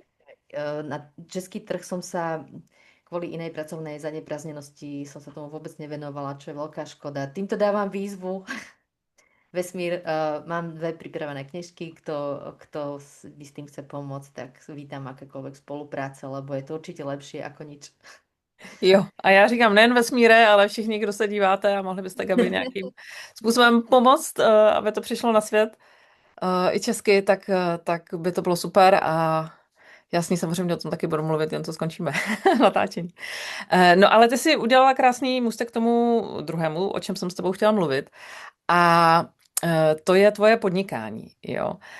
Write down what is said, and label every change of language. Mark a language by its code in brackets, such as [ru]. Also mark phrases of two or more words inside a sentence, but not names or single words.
[sk] Na český trh som sa kvôli inej pracovnej zaneprázdnenosti som sa tomu vôbec nevenovala, čo je veľká škoda. Týmto dávam výzvu. Vesmír, mám 2 pripravené knižky, kto by s tým chce pomôcť, tak vítam akékoľvek spolupráce, lebo je to určite lepšie ako nič. [cs] Jo, a já říkám nejen vesmíre, ale všichni, kdo se díváte a mohli byste Gabi nějakým způsobem pomoct, aby to přišlo na svět i česky, tak by to bylo super a jasně, samozřejmě o tom taky budu mluvit, jen to skončíme natáčení. No ale ty jsi udělala krásný můstek k tomu druhému, o čem jsem s tebou chtěla mluvit a to je tvoje podnikání, jo.